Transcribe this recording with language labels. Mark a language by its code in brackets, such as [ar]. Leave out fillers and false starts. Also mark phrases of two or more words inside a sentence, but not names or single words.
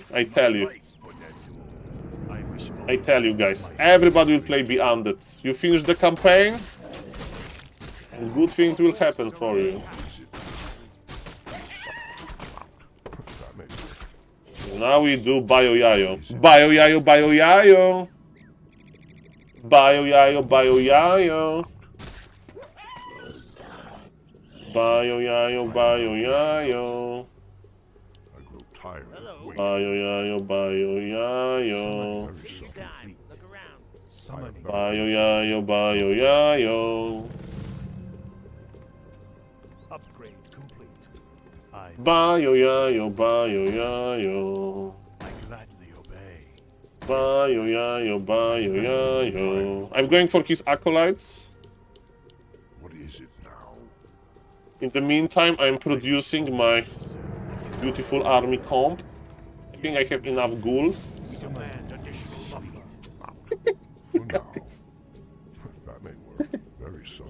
[en] I tell you. Right, Bonezu. I wish I tell you guys. Everybody will play Be Undead. You finish the campaign, and good things will happen for you. That may work. Now we do Bayo Yayo. Bayo Yayo, Bayo Yayo. Bayo Yayo, Bayo Yayo. Bayo Yayo, Bayo Yayo. I grow tired of waiting. Bayo Yayo, Bayo Yayo. Very soft. Look around. Summoning Bayo Yayo, Bayo Yayo. upgrade complete. I Bayo Yayo, Bayo Yayo. gladly obey. Bayo Yayo, Bayo Yayo. I'm going for his acolytes. What is it now? In the meantime, I'm producing my beautiful army comp. I think I have enough ghouls. We demand additional buffer. For now. That may work. Very soft.